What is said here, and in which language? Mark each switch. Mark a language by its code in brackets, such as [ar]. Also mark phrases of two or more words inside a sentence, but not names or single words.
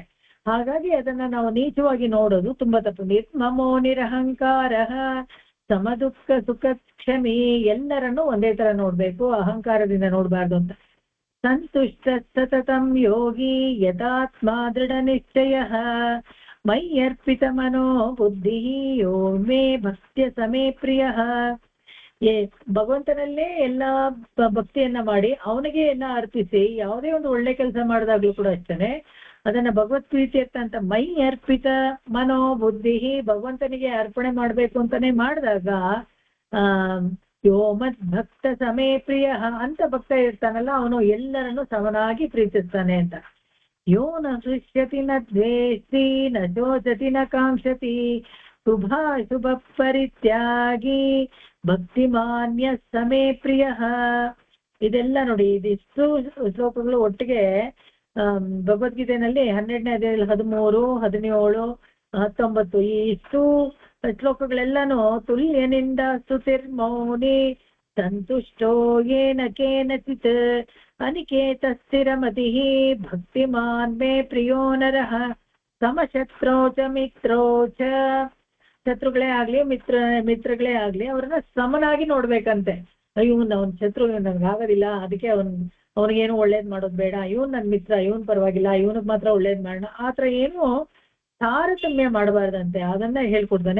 [kn] ಹಾಗಾಗಿ ಅದನ್ನ ನಾವು ನೀಚವಾಗಿ ನೋಡೋದು ತುಂಬಾ ತಪ್ಪು. [sa] ನಿರ್ಮಮೋ ನಿರಹಂಕಾರ ಸಮ ದುಃಖ ಸುಖ ಕ್ಷಮಿ, [kn] ಎಲ್ಲರನ್ನು ಒಂದೇ ತರ ನೋಡ್ಬೇಕು, ಅಹಂಕಾರದಿಂದ ನೋಡ್ಬಾರ್ದು ಅಂತ. [sa] ಸಂತುಷ್ಟ ಸತತಂ ಯೋಗಿ ಯಥಾತ್ಮ ದೃಢ ನಿಶ್ಚಯ ಮೈ ಅರ್ಪಿತ ಮನೋ ಬುದ್ಧಿ ಯೋ ಮೇ ಭಕ್ತ್ಯ ಸಮೇ ಪ್ರಿಯ. [kn] ಭಗವಂತನಲ್ಲೇ ಎಲ್ಲಾ ಭಕ್ತಿಯನ್ನ ಮಾಡಿ ಅವನಿಗೆ ಎಲ್ಲ ಅರ್ಪಿಸಿ ಯಾವುದೇ ಒಂದು ಒಳ್ಳೆ ಕೆಲಸ ಮಾಡಿದಾಗ್ಲೂ ಕೂಡ ಅಷ್ಟೇ ಅದನ್ನ [sa] ಭಗವತ್ ಪ್ರೀತ್ಯರ್ಥ [kn] ಅಂತ [sa] ಮೈ ಅರ್ಪಿತ ಮನೋ ಬುದ್ಧಿ, [kn] ಭಗವಂತನಿಗೆ ಅರ್ಪಣೆ ಮಾಡ್ಬೇಕು ಅಂತಾನೆ ಮಾಡಿದಾಗ [sa] ಯೋ ಮತ್ ಭಕ್ತ ಸಮೇ ಪ್ರಿಯ [kn] ಅಂತ ಭಕ್ತ ಇರ್ತಾನಲ್ಲ ಅವನು ಎಲ್ಲರನ್ನು ಸಮನಾಗಿ ಪ್ರೀತಿಸ್ತಾನೆ ಅಂತ. [sa] ಯೋ ನ ಸೃಷ್ಯತಿ ನ ದ್ವೇಷ್ಟಿ ನ ಶೋಚತಿ ನ ಕಾಂಕ್ಷತಿ ಶುಭ ಪರಿತ್ಯಾಗಿ ಭಕ್ತಿಮಾನ್ಯ ಸಮೇ ಪ್ರಿಯ. [kn] ಇದೆಲ್ಲ ನೋಡಿ, ಇದಿಷ್ಟು ಶ್ಲೋಕಗಳು ಒಟ್ಟಿಗೆ ಭಗವದ್ಗೀತೆಯಲ್ಲಿ 12ನೇ ಅಧ್ಯಾಯದಲ್ಲಿ 13, 17, 19 ಈ ಇಷ್ಟು ಶ್ಲೋಕಗಳೆಲ್ಲಾನು [sa] ತುಲ್ಯನಿಂದ ಸ್ತುತಿರ್ಮೌನಿ ಸಂತುಷ್ಟೋ ಯೇನ ಕೇನಚಿತ್ ಅನಿಕೇತ ಸ್ಥಿರಮತಿ ಭಕ್ತಿಮಾನ್ ಮೇ ಪ್ರಿಯೋ ನರಃ ಸಮಶತ್ರೋ ಚ ಮಿತ್ರೋ ಚ. [kn] ಶತ್ರುಗಳೇ ಆಗ್ಲಿ ಮಿತ್ರಗಳೇ ಆಗ್ಲಿ ಅವ್ರನ್ನ ಸಮನಾಗಿ ನೋಡ್ಬೇಕಂತೆ. ಇವನ್ ಅವನ್ ಶತ್ರು, ನನ್ಗೆ ಆಗೋದಿಲ್ಲ, ಅದಕ್ಕೆ ಅವನಿಗೇನು ಒಳ್ಳೇದ್ ಮಾಡೋದು ಬೇಡ, ಇವನ್ ನನ್ ಮಿತ್ರ, ಇವನ್ ಪರವಾಗಿಲ್ಲ, ಇವನಿಗೆ ಮಾತ್ರ ಒಳ್ಳೇದ್ ಮಾಡೋಣ, ಆತರ ಏನು ತಾರತಮ್ಯ ಮಾಡಬಾರ್ದಂತೆ. ಅದನ್ನ ಹೇಳ್ಕೊಡ್ತಾನೆ.